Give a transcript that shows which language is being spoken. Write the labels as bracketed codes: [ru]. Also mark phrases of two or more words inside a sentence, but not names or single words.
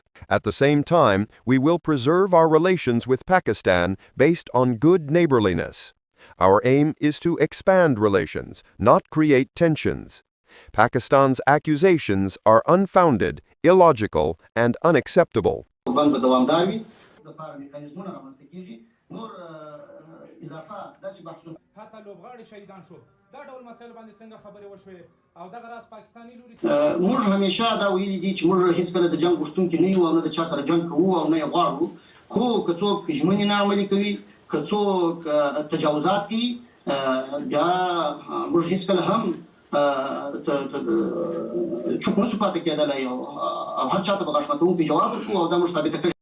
[en] At the same time, we will preserve our relations with Pakistan based on good neighborliness. Our aim is to expand relations, not create tensions. Pakistan's accusations are unfounded, illogical, and unacceptable. [ps] حتی لوبغاړي شهیدان شو دا ډول مسایل باندې څنګه خبرې وشوې او دغه راز پاکستاني لوري موږ همیشه دا ویلي دي چې موږ هیڅکله د جنګ غوښتونکي نه یو او نه د چا سره جنګ کوو او نه یې غواړو، خو که څوک ژمنې نه عملي کوي، که څوک تجاوزات کوي، بیا موږ هیڅکله هم چوپ نشو پاتې کېدلی او هر چا ته به غاښ ماتونکی جواب ورکړو او دا موږ ثابته کړې.